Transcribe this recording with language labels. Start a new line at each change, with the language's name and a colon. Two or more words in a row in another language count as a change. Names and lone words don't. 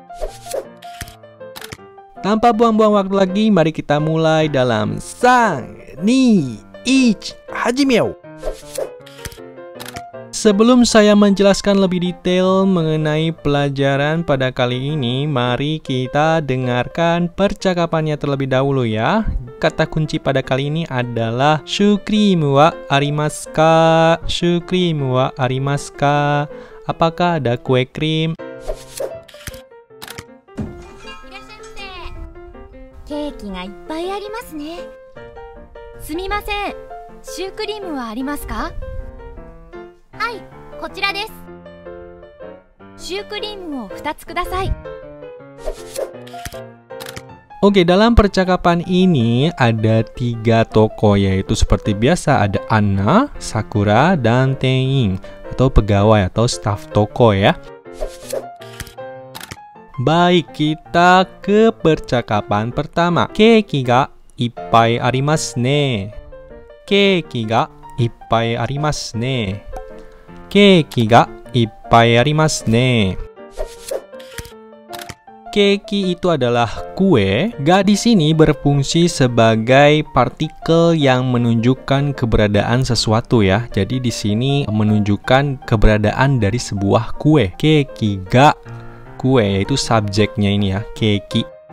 Indonesian: Tanpa buang-buang waktu lagi, mari kita mulai dalam 3, 2, 1, hajimeu! Sebelum saya menjelaskan lebih detail mengenai pelajaran pada kali ini, mari kita dengarkan percakapannya terlebih dahulu ya. Kata kunci pada kali ini adalah
Japanese: シュークリームはありますか? シュークリームはありますか?
Indonesian: Apakah ada kue krim?
Japanese: ケーキがいっぱいありますね. Sumimasen, シュークリームはありますか? Hai, こちらです。シュークリームを2つください。
Indonesian: Oke, dalam percakapan ini ada 3 tokoh, yaitu seperti biasa ada Anna, Sakura, dan Tein atau pegawai atau staf toko ya. Baik, kita ke percakapan pertama.
Japanese: ケーキがいっぱいありますね. ケーキがいっぱいありますね. ケーキがいっぱいありますね.
Indonesian: Keiki itu adalah kue. Ga di sini berfungsi sebagai partikel yang menunjukkan keberadaan sesuatu ya. Jadi di sini menunjukkan keberadaan dari sebuah kue.
Japanese: ケーキが,
Indonesian: kue, yaitu subjeknya ini ya, keiki.